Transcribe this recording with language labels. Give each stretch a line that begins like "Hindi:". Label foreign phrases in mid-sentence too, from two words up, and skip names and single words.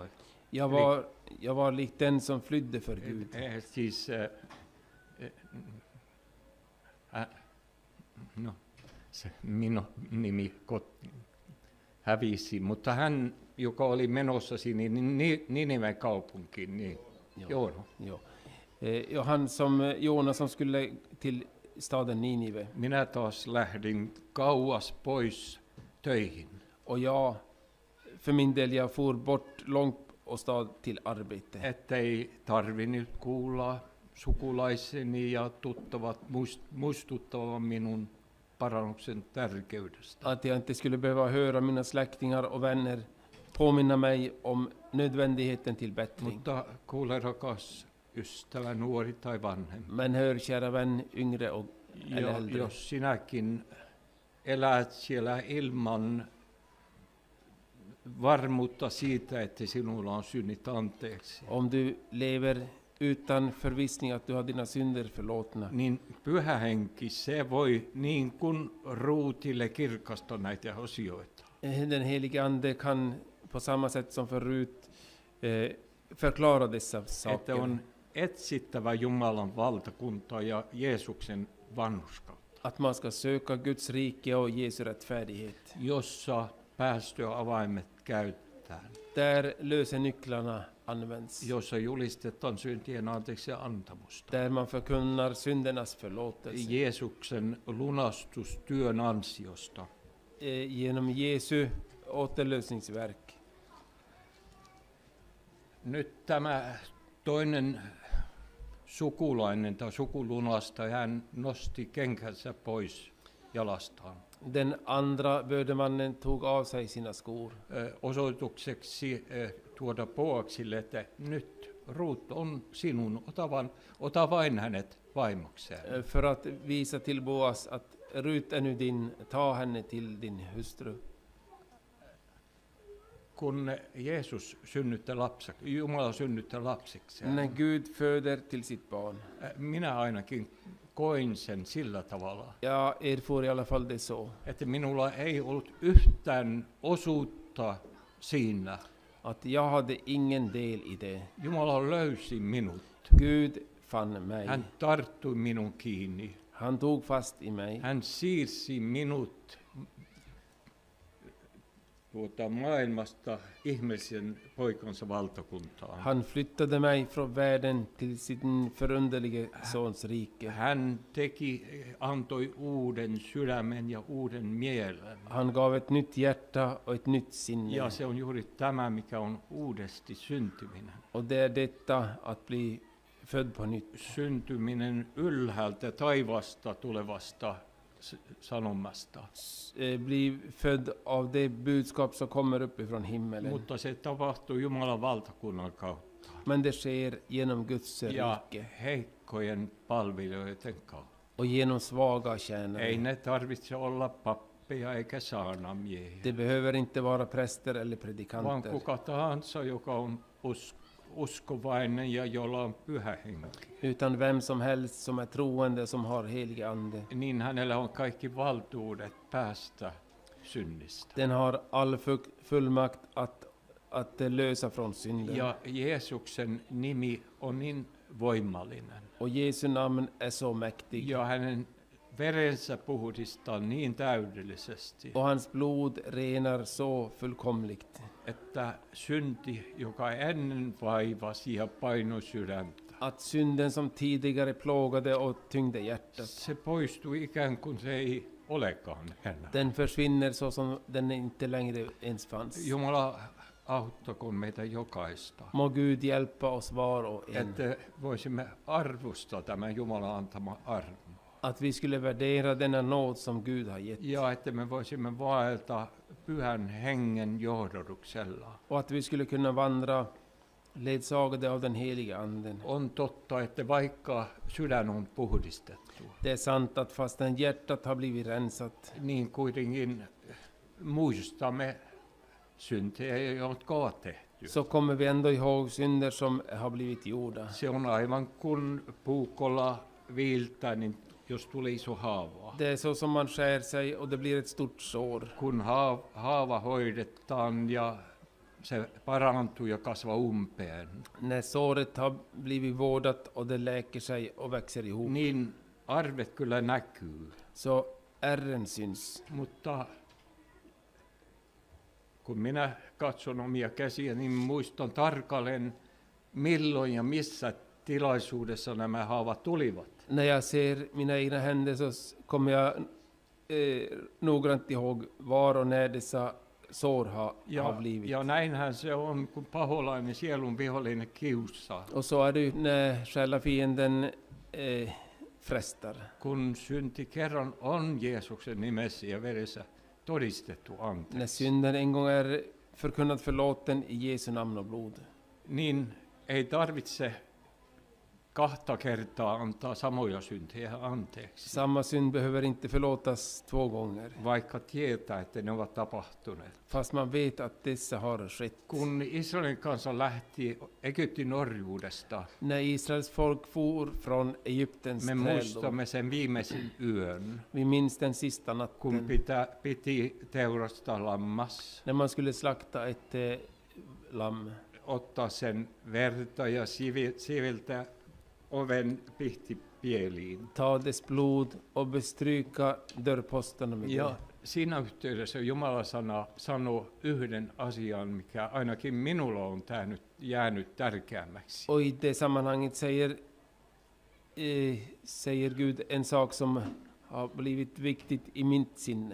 Swedish: Jag var lik den som flydde för Gud.
Finnish: Siis, no, se minun nimi hävisi, mutta hän, joka oli menossa sinne Niniven kaupunkiin, niin Joona. Ja.
Swedish: Han som Jona som skulle till staden Ninive.
Finnish: Minä taas lähdin kauas pois töihin.
Swedish: Och jag, för min del, jag for bort långt och stad till arbete.
Finnish: Ettei tarvinnut kuulla sukulaiseni ja tuttavat muistuttavan minun parannuksen tärkeydestä.
Swedish: Att jag inte skulle behöva höra mina släktingar och vänner påminna mig om nödvändigheten till bättring.
Finnish: Mutta kuule rakas ystävä, nuori tai vanhempi.
Swedish: Men hör, kära vän, yngre och eller äldre.
Finnish: Jos sinäkin elät siellä ilman varmuutta siitä, että sinulla on synnit anteeksi,
Swedish: Om du lever utan förvissning att du har dina synder förlåtna,
Finnish: niin Pyhä Henki, se voi niin kuin Ruutille kirkasta näitä asioita.
Swedish: den helige Ande kan på samma sätt som förut förklara dessa
Finnish: Että
Swedish: saker.
Finnish: on etsittävä Jumalan valtakuntaa ja Jeesuksen vanhurskautta,
Swedish: Att man ska söka Guds rike och Jesu rättfärdighet.
Finnish: jossa päästöavaimet käytetään,
Swedish: Där lösenycklarna används.
Finnish: jossa julistetaan syntien anteeksi antamusta.
Swedish: Där man förkunnar syndernas förlåtelse.
Finnish: Jeesuksen lunastustyön ansiosta.
Swedish: Genom Jesu återlösningsverk.
Finnish: Nyt tämä toinen sukulainen tai sukulunasta, hän nosti kenkänsä pois jalastaan.
Swedish: Den andra bödemannen tog av sig sina skor.
Finnish: Osoitukseksi tuoda Boaksille, että nyt Ruut on sinun, ota vain hänet vaimokseen.
Swedish: För att visa till Boas att Rut är nu din, ta henne till din hustru.
Finnish: Kun Jeesus Jumala synnyttää lapsikseen,
Swedish: När Gud föder till sitt barn.
Finnish: minä ainakin koin sen sillä tavalla,
Swedish: Jag erfor i alla fall det så.
Finnish: että minulla ei ollut yhtään osuutta siinä.
Swedish: Att jag hade ingen del i det.
Finnish: Jumala löysi minut.
Swedish: Gud fann mig.
Finnish: Hän tarttui minun kiinni.
Swedish: Han tog fast i mig.
Finnish: Hän siirsi minut maailmasta ihmisen poikansa valtakuntaan.
Swedish: Han flyttade mig från världen till sin förunderlige sons rike.
Finnish: Hän antoi uuden sydämen ja uuden mielen.
Swedish: Han gav ett nytt hjärta och ett nytt sinne.
Finnish: Ja se on juuri tämä, mikä on uudesti syntyminen.
Swedish: Och det är detta att bli född på nytt.
Finnish: Syntyminen ylhäältä taivasta tulevasta sanomasta.
Swedish: Bli född av det budskap som kommer uppifrån himmelen.
Finnish: Mutta se tapahtuu Jumalan valtakunnan kautta
Swedish: Men det sker genom Guds
Finnish: ja
Swedish: rike
Finnish: heikkojen palvelijoiden kautta.
Swedish: och genom svaga tjänare.
Finnish: Ei ne tarvitse olla pappeja eikä saarnamiehiä,
Swedish: Det behöver inte vara präster eller
Finnish: vaan
Swedish: predikanter,
Finnish: kuka tahansa, joka on uskovainen ja jolla on pyhä henki.
Swedish: utan vem som helst som är troende, som har helig ande.
Finnish: Niin hänellä on kaikki valtuudet päästä synnistä.
Swedish: Den har all fullmakt att lösa från synden.
Finnish: Ja Jeesuksen nimi on niin voimallinen.
Swedish: Och Jesu namn är så mäktig.
Finnish: Ja hänen verensä puhdistaa niin täydellisesti,
Swedish: Och hans blod renar så fullkomligt.
Finnish: että synti, joka ennen vaivasi ja painoi sydäntä,
Swedish: Att synden som tidigare plågade och tyngde hjärtat,
Finnish: se poistui ikään kuin se ei olekaan enää.
Swedish: den försvinner så som den inte längre ens fanns.
Finnish: Jumala auttakoon meitä jokaista,
Swedish: Må Gud hjälpa oss var och en.
Finnish: että voisimme arvostaa tämän Jumalan antama armo.
Swedish: Att vi skulle värdera denna nåd som Gud har gett.
Finnish: Ja että me voisimme vaeltaa pyhän hengen johdotuksella.
Swedish: Och att vi skulle kunna vandra ledsagade av den heliga anden.
Finnish: On totta, että vaikka sydän on puhdistettu,
Swedish: Det är sant att fastän hjärtat har blivit rensat,
Finnish: niin kuitenkin muistamme syntejä, jotka on tehty.
Swedish: så kommer vi ändå ihåg synder som har blivit gjorda.
Finnish: Se on aivan kun puukolla viiltää, niin jos tulee iso haava.
Swedish: Det är så som man skär sig och det blir ett stort sår.
Finnish: Kun haava hoidetaan ja se parantuu ja kasvaa umpeen,
Swedish: När såret har blivit vårdat och det läker sig och växer ihop,
Finnish: niin arvet kyllä näkyy.
Swedish: så ärren syns.
Finnish: Mutta kun minä katson omia käsiä, niin muistan tarkalleen milloin ja missä tilaisuudessa nämä haavat tulivat.
Swedish: När jag ser mina egna händer så kommer jag noggrant ihåg var och när dessa sår har blivit.
Finnish: Ja näinhän se on, kun paholainen sielun vihollinen kiusaa.
Swedish: Och så är det ju när själafienden frestar.
Finnish: Kun synti kerran on Jeesuksen nimessä ja veressä todistettu
Swedish: När
Finnish: anteeksi,
Swedish: synden en gång är förkunnat förlåten i Jesu namn och blod,
Finnish: niin ei tarvitse kahta kertaa antaa samoja syntejä anteeksi,
Swedish: samma synd behöver inte förlåtas 2 gånger,
Finnish: vaikka tietää, että ne ovat tapahtuneet.
Swedish: fast man vet att dessa har skett.
Finnish: Kun Israelin kansa lähti Egyptin orjuudesta,
Swedish: När Israels folk for från Egyptens
Finnish: me
Swedish: träldom,
Finnish: muistamme sen viimeisen yön,
Swedish: vi minns den sista
Finnish: kun
Swedish: natten,
Finnish: piti teurastaa lammas,
Swedish: när man skulle slakta ett lamm,
Finnish: ottaa sen verta ja siviltä oven pihtipieliin.
Swedish: ta dess blod och bestryka dörrposterna med
Finnish: Ja
Swedish: det.
Finnish: siinä yhteydessä Jumala sanoo yhden asian, mikä ainakin minulla on jäänyt tärkeämmäksi.
Swedish: Och i det sammanhanget säger Gud en sak som har blivit viktigt i mitt sinne.